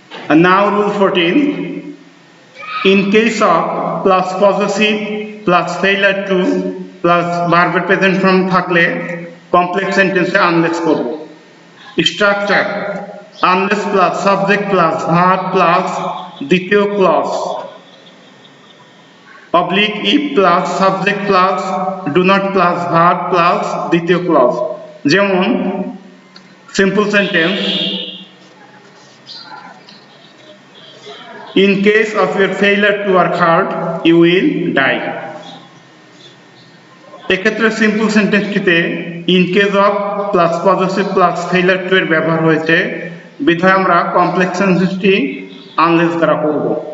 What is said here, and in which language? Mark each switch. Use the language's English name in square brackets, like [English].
[English] And now rule 14, in case of plus possessive plus failure to plus verb present form [Bangla] থাকলে complex সেন্টেন্সে unless করব। [English] Structure unless plus subject plus verb plus দ্বিতীয় clause oblique if plus subject plus do not plus verb plus দ্বিতীয় clause. [Bangla] যেমন [English] Simple sentence in case of your failure to work hard you will die. [Bangla] এক্ষেত্রে simple সেন্টেন্সটিতে in case of plus positive plus failure two এর ব্যবহার হয়েছে, বিধায় আমরা complex সেন্টেন্সটি unless দ্বারা করব।